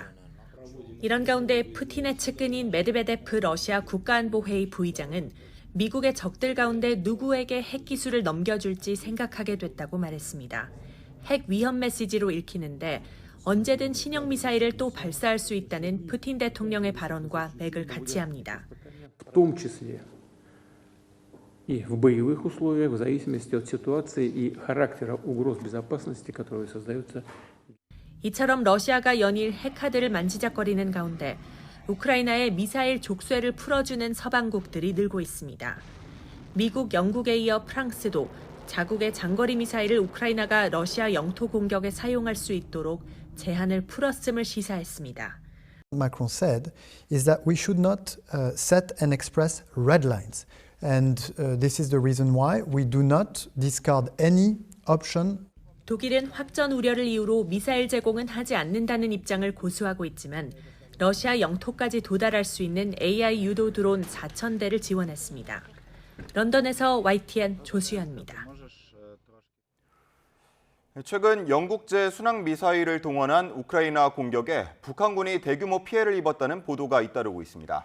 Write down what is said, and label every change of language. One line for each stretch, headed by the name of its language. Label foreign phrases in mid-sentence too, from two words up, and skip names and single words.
Korean: 이런 가운데 푸틴의 측근인 메드베데프 러시아 국가안보회의 부의장은 미국의 적들 가운데 누구에게 핵기술을 넘겨줄지 생각하게 됐다고 말했습니다. 핵 위험 메시지로 읽히는데 언제든 신형 미사일을 또 발사할 수 있다는 푸틴 대통령의 발언과 맥을 같이 합니다.
Russian: В том числе и в боевых условиях, в зависимости от ситуации и характера угроз безопасности, которые создаются.
Korean: 이처럼 러시아가 연일 핵카드를 만지작거리는 가운데 우크라이나의 미사일 족쇄를 풀어주는 서방국들이 늘고 있습니다. 미국, 영국에 이어 프랑스도 자국의 장거리 미사일을 우크라이나가 러시아 영토 공격에 사용할 수 있도록 제한을 풀었음을 시사했습니다.
English: Macron said is that we should not set and express red lines. And this is the reason why we do not discard any option.
Korean: 독일은 확전 우려를 이유로 미사일 제공은 하지 않는다는 입장을 고수하고 있지만 러시아 영토까지 도달할 수 있는 AI 유도 드론 4,000대를 지원했습니다. 런던에서 YTN 조수연입니다. 최근 영국제 순항 미사일을 동원한 우크라이나 공격에 북한군이 대규모 피해를 입었다는 보도가 잇따르고 있습니다.